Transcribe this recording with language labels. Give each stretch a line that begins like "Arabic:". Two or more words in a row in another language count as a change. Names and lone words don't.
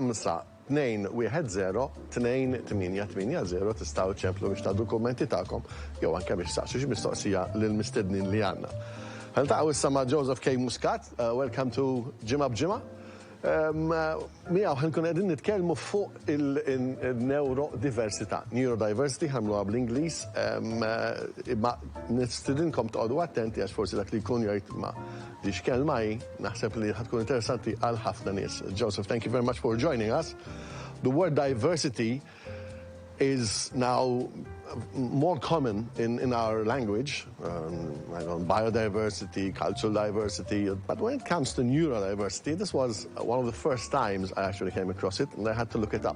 Maltese: 5210-2880 tistgħu ċemplu biex tagħdu kummenti tagħkom jew anke biex taqsu xi mistoqsija lill-mistednin li għandna. Ħaltaqgħu issa ma' Joseph K. Muscat,
English: welcome to Ġimgħa b'Ġimgħa.
Maltese: Miegħu ħankun qegħdin nitkellmu fuq il-neurodiversità. Neurodiversity ħamluha bl-Ingliż, imma nistidinkom toqgħodu attenti għax forsi dak li jkun jgħid ma' dix kelma naħseb li ħadkun interessanti għal ħafna nies.
English: Joseph, thank you very much for joining us. The word diversity is now more common in our language, biodiversity, cultural diversity, but when it comes to neurodiversity, this was one of the first times I actually came across it, and I had to look it up.